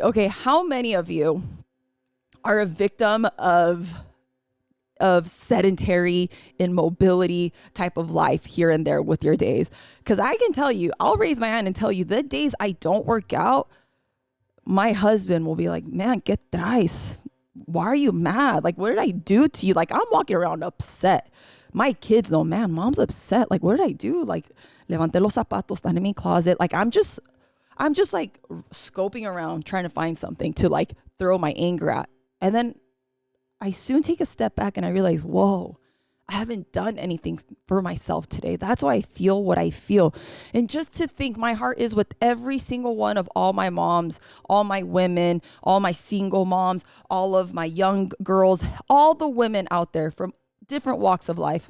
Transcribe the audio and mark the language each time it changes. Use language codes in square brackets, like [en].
[en] Okay, how many of you are a victim of sedentary immobility type of life here and there with your days? Because I can tell you, I'll raise my hand and tell you, the days I don't work out, my husband will be like, man, get traes. Why are you mad? Like, what did I do to you? Like, I'm walking around upset. My kids know, man, mom's upset. Like, what did I do? Like, [es] levanté los zapatos, están en mi closet. [en] Like, I'm just like scoping around trying to find something to like throw my anger at. And then I soon take a step back and I realize, whoa, I haven't done anything for myself today. That's why I feel what I feel. And just to think, my heart is with every single one of all my moms, all my women, all my single moms, all of my young girls, all the women out there from different walks of life.